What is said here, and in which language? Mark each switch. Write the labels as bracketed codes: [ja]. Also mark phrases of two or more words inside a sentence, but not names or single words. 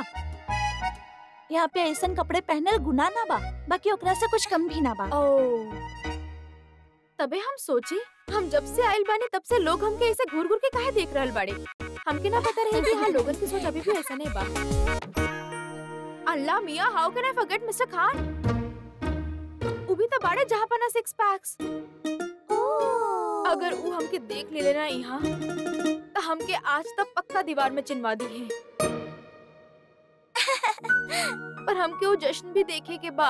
[bho] यहाँ पे ऐसन कपड़े पहनल गुनाह ना बा, बाकी ओकरा से कुछ कम भी ना बा। ओ, तबे हम सोचे, हम जब से आइल बानी तब से लोग हमके ऐसे घूर घूर के काहे देख रहल बाड़े। हमके ना पता रहे कि हाँ लोगन की सोच अभी भी ऐसा नहीं बा। अल्लाह मियाँ, [en] How can I forget Mister Khan? [bho] उ भी तो बाड़े जहाँ पना 6 पैक्स। अगर उ हमके देख ले लेना यहाँ, तो हमके आज तक पक्का दीवार में चिनवा दी है। पर हमके वो जश्न भी देखे के बा।